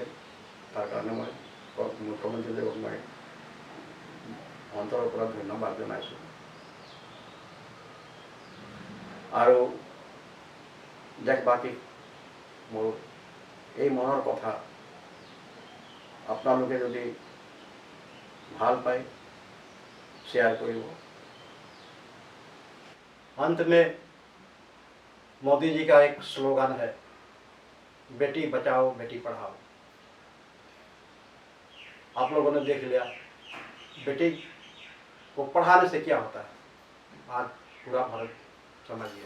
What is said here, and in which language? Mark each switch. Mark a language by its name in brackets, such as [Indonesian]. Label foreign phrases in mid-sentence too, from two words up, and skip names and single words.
[Assamese] তাৰ কাৰণে মই মুখ্যমন্ত্ৰীদেৱক মই অন্তৰৰ পৰা ধন্যবাদ জনাইছোঁ। আৰু দেশবাসীক মোৰ এই মনৰ কথা আপোনালোকে যদি ভাল পায় শ্বেয়াৰ কৰিব। [Hindi] अंत में मोदी जी का एक स्लोगन है, बेटी बचाओ बेटी पढ़ाओ। आप लोगों ने देख लिया बेटी को पढ़ाने से क्या होता है, आज पूरा भारत समझ गया।